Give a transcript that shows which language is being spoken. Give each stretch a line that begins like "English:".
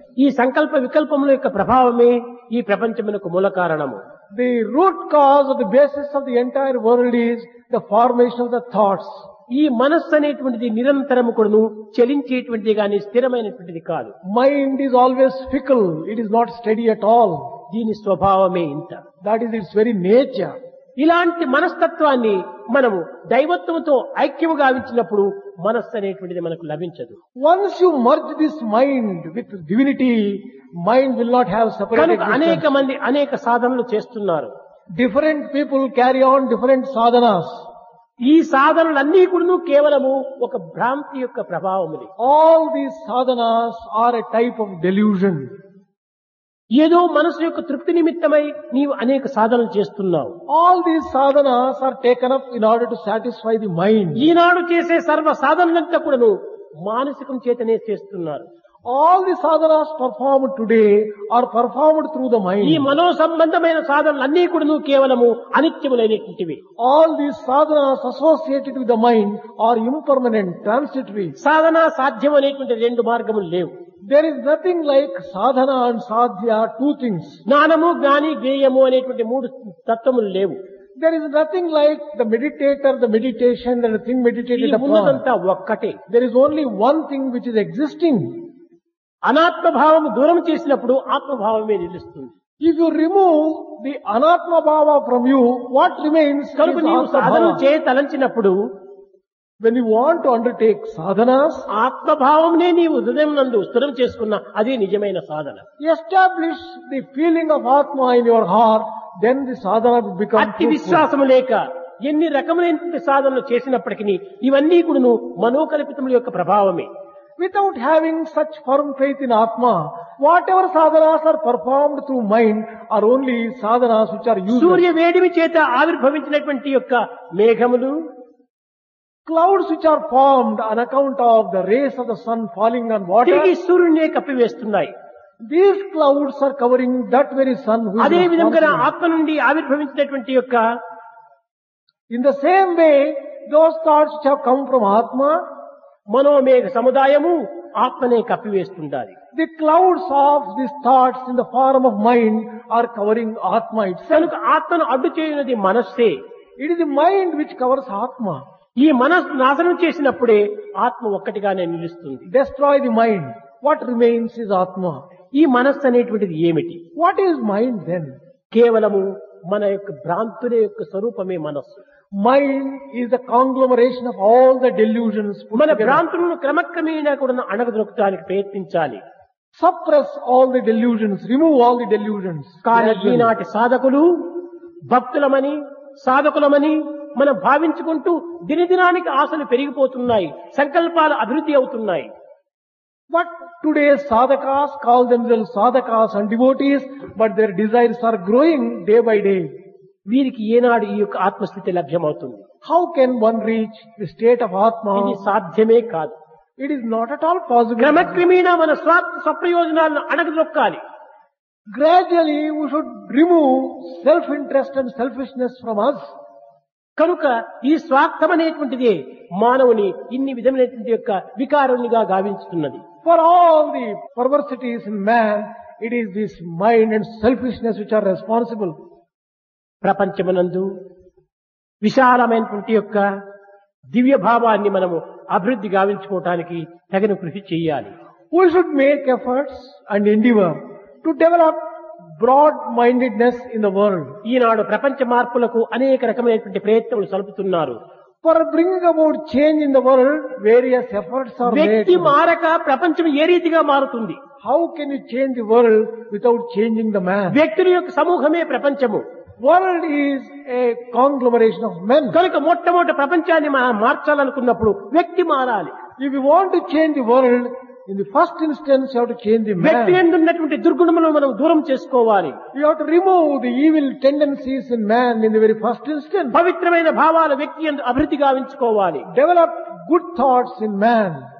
Telugu: ఈ సంకల్ప వికల్పముల యొక్క ప్రభావమే ఈ ప్రపంచమునకు మూల కారణము.
English: The root cause or the basis of the entire world is the formation of the thoughts.
Telugu: ఈ మనస్సు అనేటువంటిది నిరంతరము కూడాను చలించేటువంటిది కానీ స్థిరమైనటువంటిది కాదు.
English: Mind is always fickle. It is not steady at all.
Telugu: దీని స్వభావమే ఇంత.
English: That is its very nature.
Telugu: ఇలాంటి మనస్తత్వాన్ని మనము దైవత్వంతో ఐక్యము గావించినప్పుడు మనస్సు అనేటువంటిది మనకు లభించదు.
English: Once you merge this mind with divinity, mind will not have separate
Telugu: కనుక అనేక
English: existence.
Telugu: మంది అనేక సాధనలు చేస్తున్నారు.
English: Different people carry on different sadhanas.
Telugu: ఈ సాధనలన్నీ కూడా కేవలము ఒక భ్రాంతి యొక్క ప్రభావములే.
English: All these sadhanas are a type of delusion.
Telugu: ఏదో మనసు యొక్క తృప్తి నిమిత్తమై నీవు అనేక సాధనలు చేస్తున్నావు.
English: All these sadhanas are taken up in order to satisfy the mind.
Telugu: ఈనాడు చేసే సర్వ సాధనలంతా కూడాను మానసికం చేతనే చేస్తున్నారు.
English: All the sadhanas performed today are performed through the
Telugu: ఈ
English: mind.
Telugu: మనో సంబంధమైన సాధనలన్నీ కూడాను కేవలము అనిత్యములైనటువంటివి.
English: All these sadhanas associated with the mind are impermanent, transitory.
Telugu: సాధన సాధ్యం అనేటువంటి రెండు మార్గములు లేవు.
English: There is nothing like sadhana and sadhya, two things.
Telugu: జ్ఞానము జ్ఞాని జ్ఞేయము అనేటువంటి మూడు తత్వములు లేవు.
English: There is nothing like the meditator, the meditation, and the thing
Telugu: ఈ
English: meditated upon.
Telugu: ఉన్నదంతా ఒక్కటే.
English: There is only one thing which is existing.
Telugu: అనాత్మభావము దూరం చేసినప్పుడు ఆత్మభావమే నిలుస్తుంది.
English: If you remove the anatma bhava from you, what remains is
Telugu: కనుక నీవు
English: atma
Telugu: Sadhana
English: bhava.
Telugu: చేయతలంచినప్పుడు
English: When you want to undertake sadhanas,
Telugu: ఆత్మభావంనే నీవు హృదయం నందు స్థిరం చేసుకున్న అదే నిజమైన సాధన.
English: establish the feeling of atma in your heart, then the sadhana will become
Telugu: అతి
English: fruitful.
Telugu: విశ్వాసము లేక ఎన్ని రకములైన సాధనలు చేసినప్పటికీ ఇవన్నీ కూడాను మనోకల్పితముల యొక్క ప్రభావమే.
English: Without having such firm faith in atma, whatever sadhanas are performed through mind are only sadhanas which are useless.
Telugu: సూర్య వేడిమి చేత ఆవిర్భవించినటువంటి యొక్క మేఘములు,
English: Clouds which are formed on account of the rays of the sun falling on water,
Telugu: తిరిగి సూర్యునే కప్పివేస్తున్నాయి.
English: these clouds are covering that very sun who is
Telugu: అదే విధంగా
English: responsible.
Telugu: ఆత్మ నుండి ఆవిర్భవించినటువంటి యొక్క
English: In the same way, those thoughts which have come from atma,
Telugu: మనోమేఘ సముదాయము ఆత్మనే కప్పివేస్తుండాలి.
English: the clouds of these thoughts in the form of mind are covering atma itself.
Telugu: కనుక ఆత్మను అడ్డు చేయనది మనస్సే.
English: It is the mind which covers atma.
Telugu: ఈ మనస్సు నాశనం చేసినప్పుడే ఆత్మ ఒక్కటిగానే నిలుస్తుంది.
English: Destroy the mind. What remains is atma.
Telugu: ఈ మనస్సు అనేటువంటిది ఏమిటి?
English: What is mind then?
Telugu: కేవలము మన యొక్క భ్రాంతుల యొక్క స్వరూపమే మనస్సు.
English: Mind is the conglomeration of all the delusions put
Telugu: మన
English: together.
Telugu: భ్రాంతులను క్రమక్రమేణా కూడా అణగదొక్కడానికి ప్రయత్నించాలి.
English: Suppress all the delusions, remove all the delusions.
Telugu: కానీ
English: Gradually.
Telugu: ఈనాటి సాధకులు భక్తులమని సాధకులమని మనం భావించుకుంటూ దినదినానికి ఆశలు పెరిగిపోతున్నాయి, సంకల్పాలు అభివృద్ధి అవుతున్నాయి.
English: But today's sadhakas call themselves sadhakas and devotees, but their desires are growing day by day.
Telugu: వీరికి ఏనాడు ఈ యొక్క ఆత్మస్థితి లభ్యమవుతుంది?
English: How can one reach the state of
Telugu: ఇది
English: Atma?
Telugu: సాధ్యమే కాదు.
English: It is not at all possible.
Telugu: క్రమక్రమేణా మన స్వప్రయోజనాలను అణగదొక్కాలి.
English: Gradually we should remove self-interest and selfishness from us.
Telugu: కనుక ఈ స్వార్థం అనేటువంటిదే మానవుని ఇన్ని విధమైనటువంటి యొక్క వికారునిగా గావించుతున్నది.
English: For all the perversities in man, it is this mind and selfishness which are responsible.
Telugu: ప్రపంచమునందు విశాలమైనటువంటి యొక్క దివ్య భావాన్ని మనము అభివృద్ధి గావించుకోవటానికి తగిన కృషి చేయాలి.
English: We should make efforts and endeavor to develop broad-mindedness in the world.
Telugu: ఈనాడు ప్రపంచ మార్పులకు అనేక రకమైనటువంటి ప్రయత్నాలు సలుపుతున్నారు.
English: For bringing about change in the world, various efforts are made.
Telugu: వ్యక్తి మారక ప్రపంచం ఏ రీతిగా మారుతుంది?
English: How can you change the world without changing the man?
Telugu: వ్యక్తుల యొక్క సమూహమే ప్రపంచము.
English: World is a conglomeration of men.
Telugu: కనుక మొట్టమొదటి ప్రపంచాన్ని మనం మార్చాలనుకున్నప్పుడు వ్యక్తి మారాలి.
English: If you want to change the world, in the first instance you have to change the
Telugu: వ్యక్తి
English: man.
Telugu: ఎందున్నటువంటి దుర్గుణములను మనం దూరం చేసుకోవాలి.
English: You have to remove the evil tendencies in man in the very first instance.
Telugu: పవిత్రమైన భావాలు వ్యక్తి యందు అభివృద్ధి గావించుకోవాలి.
English: Develop good thoughts in man.